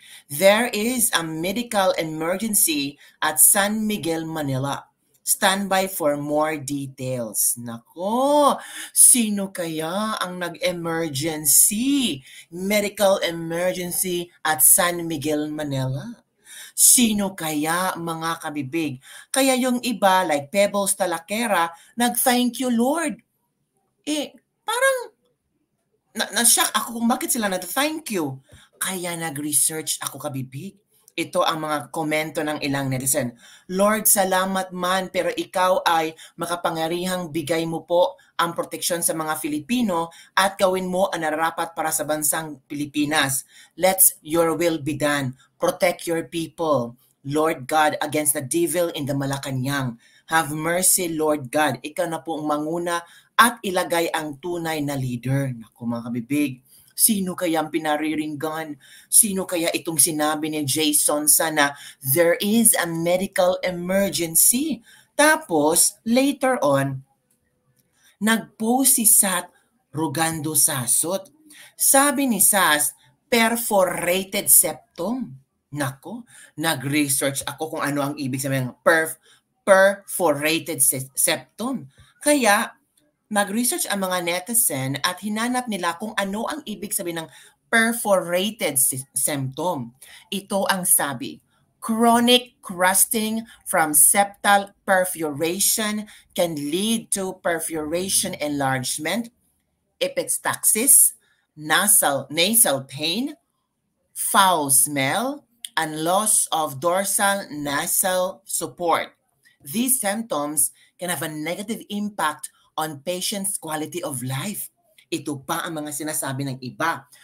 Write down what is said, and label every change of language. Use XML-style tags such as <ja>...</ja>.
<en>There is a medical emergency at San Miguel, Manila. Stand by for more details.</en> <tl>Nako, sino kaya ang nag-emergency?</tl> <en>Medical emergency at San Miguel, Manila.</en> <tl>Sino kaya mga kabibig? Kaya yung iba</tl> <en>like</en> <tl>Pebbles Talaquera, nag-thank you Lord. Parang na-shock ako kung bakit sila nag-thank you. Kaya nag-research ako kabibig. Ito ang mga komento ng ilang netizen. Lord, salamat man, pero ikaw ay makapangyarihang bigay mo po ang proteksyon sa mga Filipino at gawin mo ang nararapat para sa bansang Pilipinas.</tl> <en>Let your will be done. Protect your people, Lord God, against the devil in the Malacanang. Have mercy, Lord God.</en> <tl>Ikaw na po ang manguna at ilagay ang tunay na leader. Naku mga kabibig, sino kaya ang pinariringgan? Sino kaya itong sinabi ni Jason sana</tl> <en>there is a medical emergency?</en> <tl>Tapos, later on, nag-post si Sat Rugando Sasot. Sabi ni Sas, perforated septum. Nako, nag-research ako kung ano ang ibig sabihin ng perforated septum. Kaya, nag-research ang mga netizen at hinanap nila kung ano ang ibig sabihin ng perforated septum.</tl> <en>Ito ang sabi, chronic crusting from septal perforation can lead to perforation enlargement, epistaxis, nasal pain, foul smell, and loss of dorsal nasal support. These symptoms can have a negative impact on patients' quality of life.</en> <tl>Ito pa ang mga sinasabi ng iba.</tl>